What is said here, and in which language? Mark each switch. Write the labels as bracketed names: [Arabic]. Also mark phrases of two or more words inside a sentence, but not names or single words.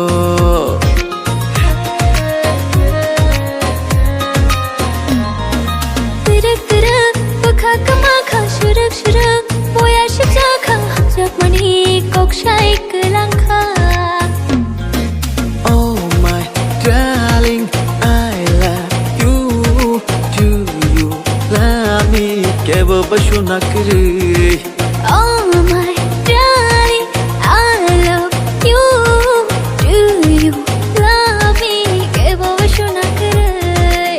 [Kok Borok] Tirik tirik bekak mau shirik shirik boya shipshao hamjak mani kok shai kelangka [English] Oh my darling I love you do you love me [Kok Borok] kebo bashu nakri [English] Oh my darling, I love you. Do you love me? [Kok Borok] Kebo bashu nakre.